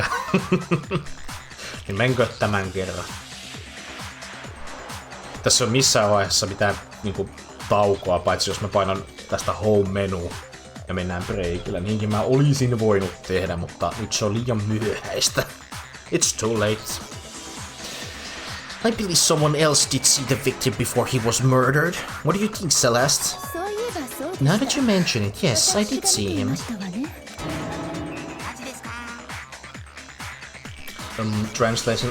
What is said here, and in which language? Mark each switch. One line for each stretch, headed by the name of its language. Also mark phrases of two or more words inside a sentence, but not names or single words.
Finnish: Niin menkö tämän kerran? Tässä on missään vaiheessa mitään niinku taukoa, paitsi jos mä painan tästä home-menu ja mennään breakille. Niinkin mä olisin voinut tehdä, mutta nyt se on liian myöhäistä.
English: It's too late. I believe someone else did see the victim before he was murdered. What do you think, Celeste? Now that you mention it, yes, I did see him. Translation.